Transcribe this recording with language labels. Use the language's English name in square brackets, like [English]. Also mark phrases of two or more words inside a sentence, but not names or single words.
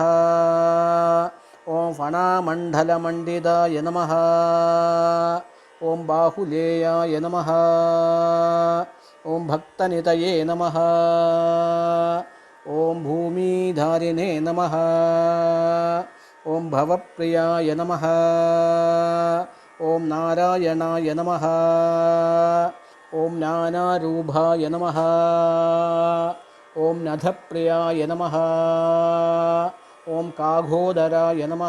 [Sanskrit] ॐ फणामण्डलमण्डिताय नमः। ॐ बाहुलेयाय नमः। ॐ भक्तनितये नमः। ॐ भूमिधारिणे नमः। ॐ भवप्रियाय नमः. ॐ नारायणाय नमः. ॐ ज्ञानारूपाय नमः. ॐ नथप्रियाय नमः. ॐ काघोदराय नमः.